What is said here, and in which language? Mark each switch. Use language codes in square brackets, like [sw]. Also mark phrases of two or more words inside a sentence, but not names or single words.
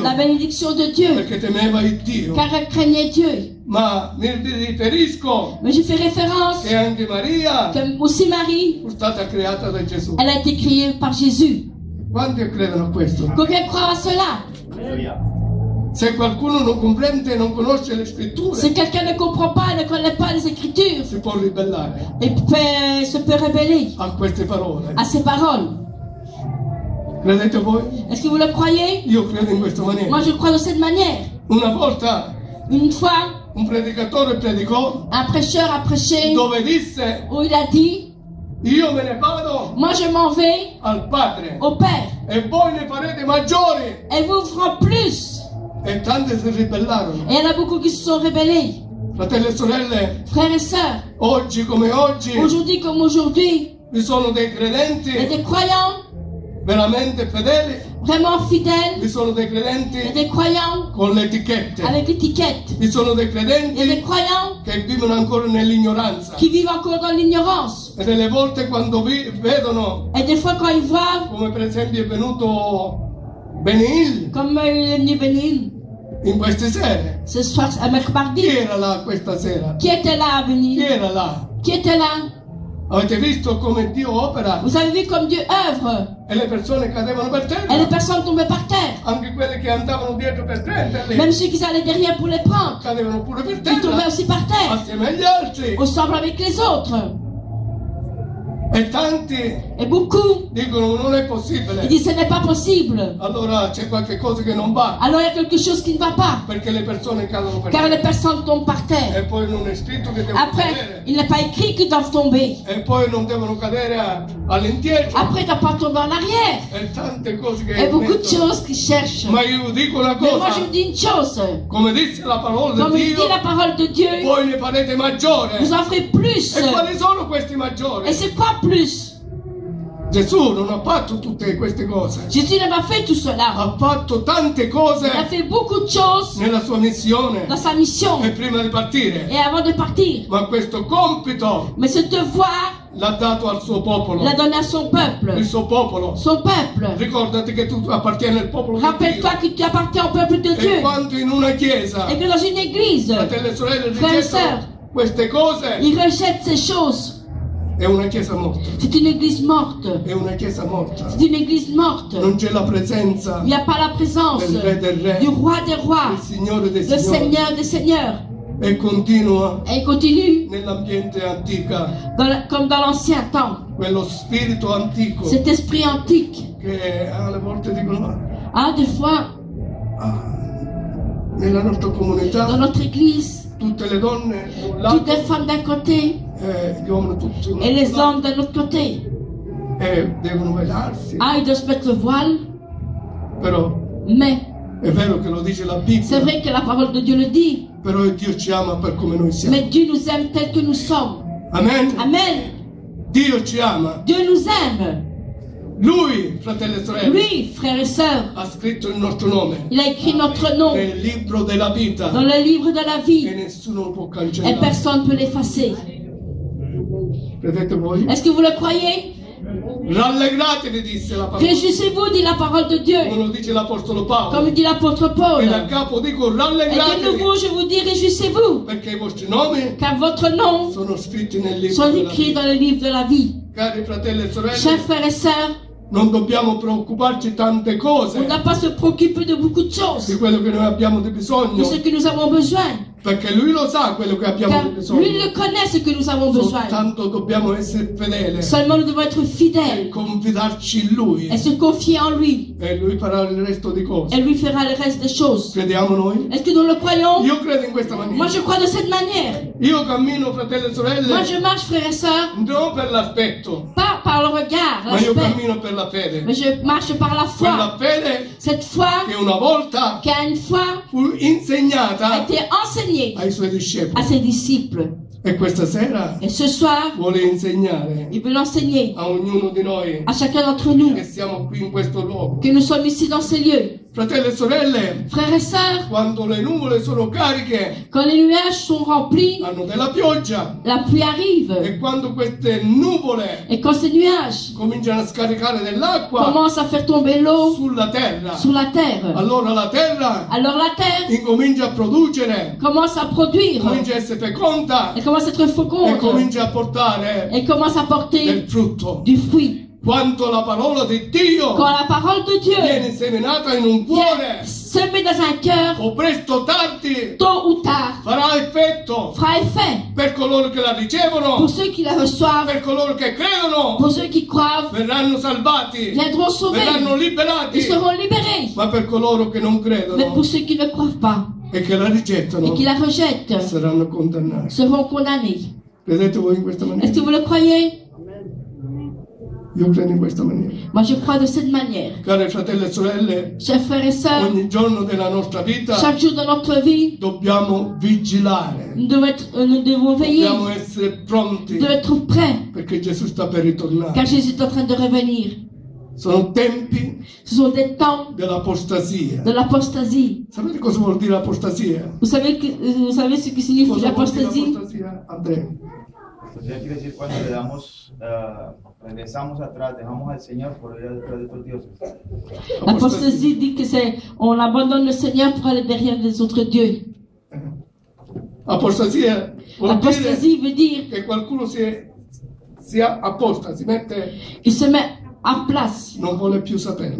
[fr] la bénédiction de Dieu, [it] perché temeva il Dio. [fr] car elle craignait Dieu. [it] Ma mi riferisco [fr] Mais je fais référence [it] che anche Maria [fr] que aussi Marie, [it] fu stata creata da Gesù. [fr] elle a été créée par Jésus. [it] Quanti credono a questo? [fr] Combien croient à cela? [it] Se qualcuno non comprende e non conosce le scritture, [fr] Si quelqu'un ne comprend pas, ne connaît pas les Écritures, [it] si può ribellare [fr] se peut révéler [it] a queste parole. [fr] à ces paroles. [it] Credete voi? [fr] Est-ce que vous le croyez? [it] Io credo in questa maniera. [fr] Moi, je crois de cette manière. [it] Una volta [fr] Une fois, [it] un predicatore predicò [fr] un prêcheur a prêché [it] dove disse: [fr] où il a dit, [it] io me ne vado [fr] moi je m'en vais [it] al Padre [fr] au Père [it] e voi ne farete maggiori. [fr] et vous ferez plus. [it] E tante si ribellarono. [fr] Et il y en a beaucoup qui se sont rebellés. [it] Fratelli e sorelle, [fr] Frères et sœurs, [it] oggi come oggi [fr] aujourd'hui comme aujourd'hui, [it] vi sono dei [fr] il y a [it] credenti [fr] des croyants [it] veramente fedeli, [fr] vraiment fidèles, [it] vi sono dei [fr] il y a [it] credenti [fr] des croyants [it] con le etichette, [fr] avec l'étiquette, [it] vi sono dei [fr] il y a des [it] credenti [fr] croyants [it] che vivono ancora nell'ignoranza. [fr] qui vivent encore dans l'ignorance. [it] E delle volte quando vedono, [fr] Et des fois quand ils voient, [it] come per esempio è venuto Benil [fr] comme il est venu Bénil [it] in queste sere, [fr] ce soir à [it] chi [fr] mercredi, [it] era là questa sera? [fr] qui était là à [it] Chi [fr] Bénil? [it] era là? [fr] Qui était là? [it] Avete visto come Dio opera? [fr] Vous avez vu comme Dieu œuvre [it] E le persone cadevano per [fr] et les [it] terra, [fr] personnes tombaient par terre. [it] anche quelle che andavano dietro per prenderli, [fr] Même ceux qui allaient derrière pour les prendre, [it] cadevano pure per [fr] ils tombaient [it] terra [fr] aussi par terre, [it] assieme agli altri. [fr] ensemble avec les autres. [it] E tanti [fr] Et beaucoup, [it] dicono non è [fr] ils [it] possibile. [fr] disent ce n'est pas possible. [it] Allora c'è qualche cosa che non va, [fr] Alors il y a quelque chose qui ne va pas, [it] perché le persone cadono per [fr] car [it] terra. [fr] les personnes tombent par terre. [it] E poi non è scritto che devono [fr] Après, [it] cadere. [fr] il n'est pas écrit qu'ils doivent tomber. [it] E poi non devono cadere all'indietro. [fr] Après, ils ne doivent pas tomber en arrière. [it] E tante cose che [fr] Et beaucoup de [it] mettono. [fr] choses qu'ils cherchent. [it] Ma io dico una [fr] Mais moi, je [it] cosa, [fr] vous dis une chose. [it] come disse la parola [fr] Comme [it] di [fr] il dit [it] Dio, [fr] la parole de Dieu, [it] voi ne farete maggiore. [fr] vous en ferez plus. [it] E quali sono questi [fr] Et [it] maggiori? [fr] c'est quoi plus? [it] Gesù non ha fatto tutte queste cose, [fr] Jésus n'a pas fait tout cela. [it] ha fatto tante cose [fr] Il a fait beaucoup de choses [it] nella sua missione [fr] dans sa mission [it] e prima di partire, [fr] et avant de partir. [it] ma questo compito [fr] Mais ce devoir, [it] l'ha dato al suo popolo, [fr] il l'a donné à son peuple. [it] il suo popolo. [fr] Son peuple. [it] Ricordati che tu appartieni al popolo di [fr] Rappelle-toi [it] Dio. [fr] que tu appartiens au peuple de [it] E [fr] Dieu. [it] quanto in una chiesa, [fr] Et que dans une église, [it] fratelli e sorelle, [fr] Frères et sœurs, [it] rigettano queste cose, [fr] ils rejettent ces choses. [it] è una chiesa morta, [fr] C'est une église morte. [it] è una chiesa morta. [fr] C'est une église morte. [it] Non c'è la presenza [fr] Il n'y a pas la présence [it] del Re del Re, [fr] du roi des rois, [it] del Signore dei [fr] le [it] Signori, [fr] Seigneur des seigneurs. [it] e continua [fr] Et il continue [it] nell'ambiente antico, [fr] comme dans l'ancien temps. [it] quello spirito antico [fr] Cet esprit antique. [it] che alle volte dicono [fr] Ah, des fois, [it] nella nostra comunità [fr] dans notre église, [it] tutte le donne da un [fr] toutes [it] lato [fr] les femmes d'un côté [it] e gli uomini tutti [fr] et les [it] lato, [fr] hommes d'un autre côté. [it] e devono velarsi, [fr] Ah, ils doivent se mettre le voile, [it] però [fr] mais [it] È vero che lo dice la [fr] C'est [it] Bibbia, [fr] vrai que la parole de Dieu le dit. [it] però Dio ci ama per come noi siamo. [fr] Mais Dieu nous aime tel que nous sommes. [it] Amen? [fr] Amen. [it] Dio ci ama. [fr] Dieu nous aime. [it] Lui, fratelli e sorelle, [fr] Lui, frères et sœurs, [it] ha scritto il nostro nome [fr] il a écrit notre nom [it] nel libro della vita [fr] dans le livre de la [it] e [fr] vie [it] nessuno lo può [fr] et [it] cancellare. [fr] personne ne peut l'effacer. [it] Credete voi? [fr] Est-ce que vous le croyez? [it] Rallegratevi, disse la parola. [fr] Réjouissez-vous, dit la parole de Dieu. [it] Come lo dice l'Apostolo Paolo. [fr] Comme dit l'apôtre Paul. [it] E da capo dico [fr] Et de [it] rallegratevi [fr] nouveau, je vous dis, réjouissez-vous, [it] perché i vostri nomi [fr] car votre nom [it] sono scritti nel libro [fr] sont [it] della [fr] écrits [it] vita. [fr] dans le livre de la vie. [it] Cari fratelli e [fr] Chers [it] sorelle, [fr] frères et sœurs, [it] non dobbiamo preoccuparci tante [fr] on ne [it] cose [fr] doit pas se préoccuper de beaucoup de choses, [it] di quello che noi abbiamo di [fr] de [it] bisogno, [fr] ce que nous avons besoin. [it] perché lui lo sa quello che abbiamo [fr] Car [it] di bisogno. [fr] lui le connaît ce que nous avons besoin. [it] Soltanto dobbiamo essere fedeli [fr] Seulement nous devons être [it] e [fr] fidèles [it] confidarci in lui [fr] et se confier en lui. [it] e lui farà il resto di cose. [fr] Et lui fera le reste des choses. [it] Crediamo noi? [fr] Est-ce que nous le croyons? [it] Io credo in questa [fr] Moi, [it] maniera. [fr] je crois de cette manière. [it] Io cammino, fratelli e [fr] Moi, [it] sorelle, [fr] je marche, frères et sœurs, [it] non per l'aspetto, [fr] pas par le regard, [it] ma io [fr] l'aspect, [it] cammino per la fede. [fr] mais je marche par la foi. [it] Quella fede [fr] Cette foi [it] che una volta [fr] qui a une fois [it] fu [fr] a [it] insegnata [fr] été enseignée [it] ai suoi [fr] à [it] discepoli. [fr] ses disciples. [it] E questa sera [fr] Et ce soir, [it] vuole insegnare [fr] il veut l'enseigner [it] a ognuno di noi [fr] à chacun d'entre nous, [it] che siamo qui in questo luogo. [fr] que nous sommes ici dans ces lieux. [it] Fratelli e sorelle, [fr] Frères et sœurs, [it] quando le nuvole sono cariche, [fr] quand les nuages sont remplis, [it] hanno della pioggia, [fr] la pluie arrive. [it] e quando queste nuvole [fr] Et quand ces nuages [it] cominciano a scaricare dell'acqua [fr] commencent à faire tomber l'eau [it] sulla terra, [fr] sur la terre, [it] allora la terra [fr] alors la terre [it] incomincia a producere, [fr] commence à produire, [it] comincia a essere feconda [fr] elle commence à être [it] e [fr] féconde, [it] comincia a portare [fr] elle commence à porter [it] del frutto. [fr] du fruit. [it] Quanto la parola di Dio [fr] Quand la parole de Dieu [it] viene seminata in un cuore, [fr] vient semer dans un cœur, [it] o presto o tardi [fr] tôt ou tard, [it] farà effetto [fr] fera effet [it] per coloro che la ricevono, [fr] pour ceux qui la reçoivent, [it] per coloro che credono, [fr] pour ceux qui croient, [it] verranno salvati, [fr] viendront sauvés, [it] verranno liberati, [fr] ils seront libérés. [it] ma per coloro che non [fr] Mais [it] credono [fr] pour ceux qui ne croient pas [it] e che la [fr] et [it] rigettano [fr] qui la rejettent, [it] saranno condannati. [fr] seront condamnés. [it] Credete voi in questa [fr] Est-ce que [it] maniera? [fr] vous le croyez? [it] Io credo in questa maniera. [fr] Moi, je crois de cette manière. [it] Cari fratelli e sorelle, [fr] Chers frères et sœurs, [it] ogni giorno della nostra vita [fr] chaque jour de notre vie, [it] dobbiamo vigilare, [fr] nous devons veiller, [it] dobbiamo essere pronti [fr] nous devons être prêts, [it] perché Gesù sta per ritornare. [fr] car Jésus est en train de revenir. [it] Sono tempi [fr] Ce sont des temps [it] dell'apostasia. [fr] de l'apostasie. [it] Sapete cosa vuol dire apostasia? [fr] Vous savez ce qui signifie [it] Cosa vuol dire [fr] l'apostasie? [it] apostasia? Andrea. [es] Apostasía quiere decir cuando le damos, regresamos atrás, dejamos al Señor por ir detrás de otros dioses. [fr] L'apostasie dit que c'est on abandonne le Seigneur pour aller derrière les autres dieux. [it] Apostasia vuol dire [fr] L'apostasie veut dire [it] che qualcuno si apposta, si mette, [fr] qu'il se met en place. [it] non vuole più saperne.